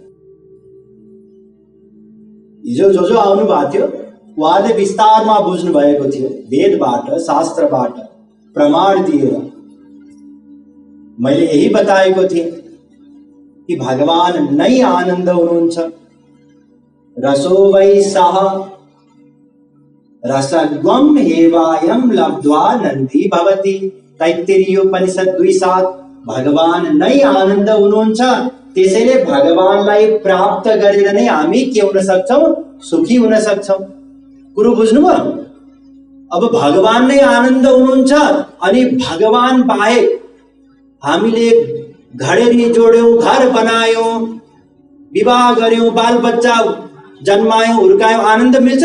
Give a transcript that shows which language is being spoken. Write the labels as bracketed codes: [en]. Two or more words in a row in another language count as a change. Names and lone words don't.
[ne] हिजो जो आउनु भएको थियो उहाँले विस्तारमा बुझ्नु भएको थियो, वेदबाट शास्त्रबाट प्रमाण दिएर। मैले यही बताएको थिएँ कि भगवान नै आनन्द हुनुहुन्छ। [sa] रसो वै सः रसगम हेवायम लब्ध्वा नन्दी भवति। [ne] तैत्तिरीयोपनिषद 2:7। भगवान नै आनन्द हुनुहुन्छ, त्यसैले भगवानलाई प्राप्त गरेर नै हामी के हुन सक्छौं? सुखी हुन सक्छौं। कुरो बुझ्नुभयो? अब भगवान नै आनन्द हुनुहुन्छ अनि भगवान बाहेक हामीले घडेरी जोड्यौं, घर बनायौं, विवाह गर्यौं, बाल बच्चा जन्मायौं, हुर्कायौं, आनन्द मिल्छ?